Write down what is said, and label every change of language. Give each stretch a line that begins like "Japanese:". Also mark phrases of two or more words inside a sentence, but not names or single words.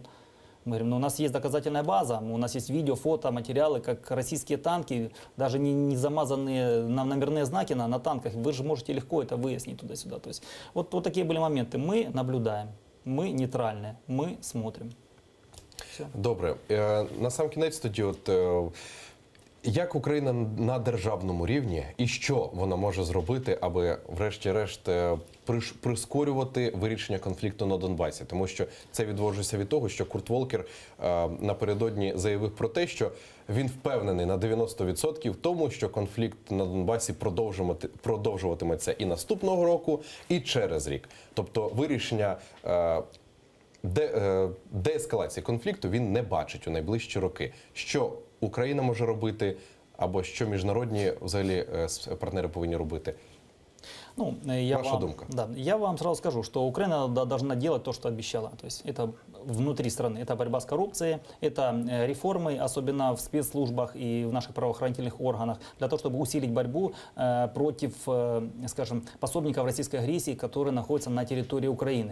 Russian: Мы говорим: ну, у нас есть доказательная база, у нас есть видео, фото, материалы, как российские танки, даже не замазанные номерные знаки на танках, вы же можете легко это выяснить туда-сюда. То есть вот такие были моменты. Мы наблюдаем, мы нейтральные, мы смотрим. Все.
Ukrainian: Добре. На сам кінець тоді, як Україна на державному рівні і що вона може зробити, аби врешті-решт прискорювати вирішення конфлікту на Донбасі? Тому що це відводжується від того, що Курт Волкер напередодні заявив про те, що він впевнений на 90% в тому, що конфлікт на Донбасі продовжуватиметься і наступного року, і через рік. Тобто вирішення деескалації конфлікту він не бачить у найближчі роки. Що Україна може робити, або що міжнародні взагалі партнери повинні робити? Ну, Ваша думка.
Russian: Да, я вам сразу скажу, что Украина должна делать то, что обещала. То есть это внутри страны. Это борьба с коррупцией, это реформы, особенно в спецслужбах и в наших правоохранительных органах, для того, чтобы усилить борьбу против, скажем, пособников российской агрессии, которые находятся на территории Украины.